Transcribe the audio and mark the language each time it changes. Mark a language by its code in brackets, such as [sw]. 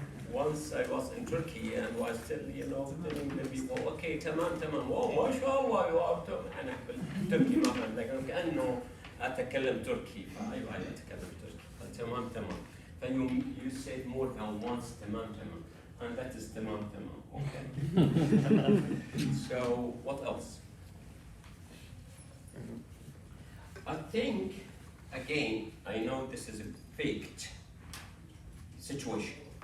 [en] Once I was in Turkey and was still, you know, telling the people, okay, تمام. [ar] Oh, ما شاء الله [en] you are [ar] أنا بالتركي ما فهمت، لكن كأنه أتكلم تركي، فأيوة أتكلم تركي. تمام. [en] Then you said more than once تمام. And that is تمام. Okay. So what else? I think again I know this is a faked situation.